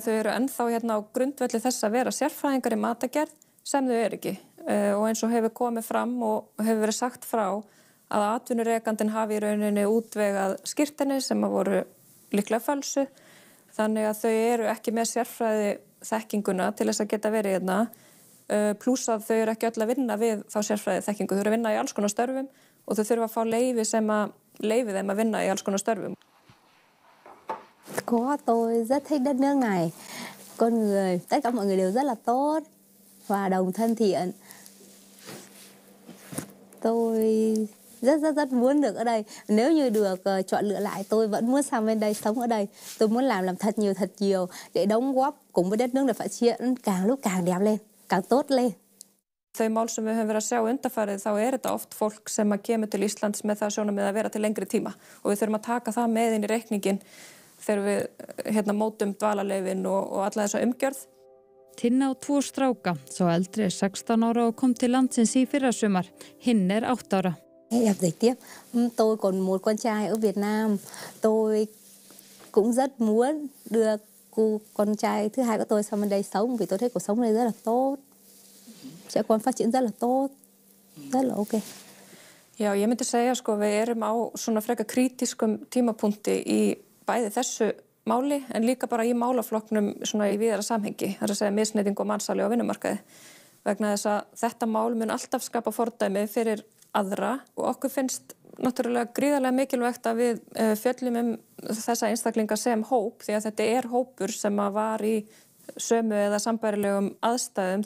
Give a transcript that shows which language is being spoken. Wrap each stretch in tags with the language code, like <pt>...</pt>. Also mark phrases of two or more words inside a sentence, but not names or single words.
<is>þau eru ennþá hérna á grundvelli þess að vera sérfræðingar í matagerð sem þau eru ekki og eins og hefur komið fram og hefur verið sagt frá að atvinnurekandinn hafi í rauninni útvegað skírteini sem voru líklega fölsu þannig að þau eru ekki með sérfræði þekkinguna til þess að geta verið hérna pluss að þau eru ekki öll að vinna við þá sérfræði þekkingu, þau eru að vinna í alls konar störfum og þau þurfa að fá leyfi sem að leyfi þeim að vinna í alls konar störfum.</is> <vi>Có, tôi rất thích đất nước này. Con người, tất cả mọi người đều rất là tốt, hòa đồng thân thiện. Tôi rất muốn được ở đây. Nếu như được chọn lựa lại tôi vẫn muốn sang bên đây, sống ở đây. Tôi muốn làm thật nhiều để đóng góp cùng với đất nước để phát triển càng lúc càng đẹp lên, càng tốt lên.</vi> <is>Þau mál sem við höfum verið að sjá undanfarið þá þetta oft fólk sem að kemur til Íslands með það sjónarmið að vera til lengri tíma og við þurfum að taka það með inn í reikningin þegar við mótum dvalarleyfin og alla þessa umgjörð. Tin á 2 stráka, svo eldri 16 ára og kom til landsins í fyrrasumar. Hinn 8 ára.</is> <vi>Đẹp dịch tiếp. Tôi còn một con trai ở Việt Nam. Tôi cũng rất muốn đưa con trai thứ hai của tôi sang bên đây sống vì tôi thấy cuộc sống này rất là tốt. Trẻ con phát triển rất là tốt, rất là ok.</vi> <is>Já, ég myndi segja við erum á svona frekar krítískum tímapunkti í bæði þessu máli en líka bara í málaflokknum svona í víðara samhengi, þar að segja misneyting og mansali á vinnumarkaði. Vegna þess að þetta mál mun alltaf skapa fordæmi fyrir aðra og okkur finnst náttúrulega gríðarlega mikilvægt að við fjöllum þessa einstaklinga sem hóp því að þetta hópur sem að var í sömu eða sambærilegum aðstæðum.</is>